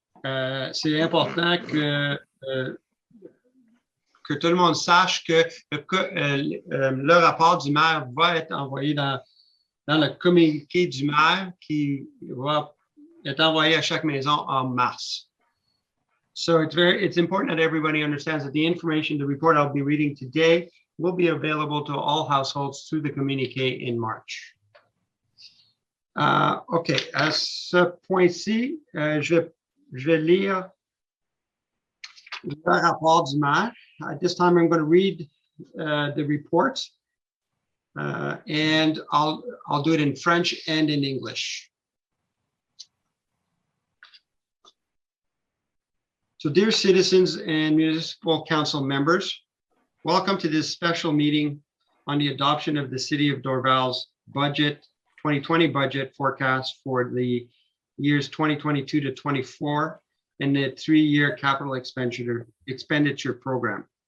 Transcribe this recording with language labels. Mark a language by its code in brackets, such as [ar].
[fr] C'est important que tout le monde sache que le rapport du maire va être envoyé dans le communiqué du maire qui va être envoyé à chaque maison en mars. [en] So it's important that everybody understands that the information, the report I'll be reading today will be available to all households through the communiqué in March. [fr] OK, à ce point-ci, je vais lire le rapport du maire. [en] At this time, I'm going to read the report, and I'll do it in French and in English. So, dear citizens and municipal council members, welcome to this special meeting on the adoption of the City of Dorval's budget, 2020 budget forecast for the years 2022 to 24 and the 3-year capital expenditure program.